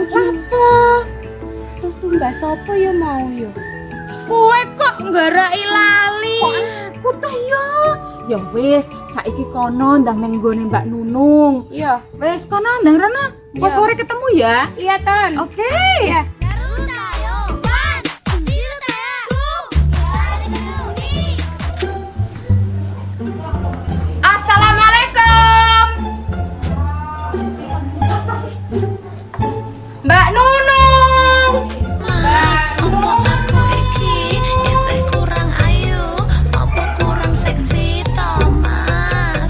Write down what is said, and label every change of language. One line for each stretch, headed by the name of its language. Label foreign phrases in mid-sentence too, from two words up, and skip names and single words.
Javanese: Apa? Terus tumbas sapa ya mau ya? Kowe kok nggaraki lali? Kok aku ta ya? Ya wis, saiki kono ndang ning nggone Mbak Nunung. Iya. Wis kono ndang rono. Kok sore ketemu ya? Iya, Ton. Oke. Ya. 나루타요 원 시루타야 투 살리가요 리 Assalamualaikum. Mbak Nunung. Mas, opo aku iki isih kurang ayu, opo kurang seksi to, Mas?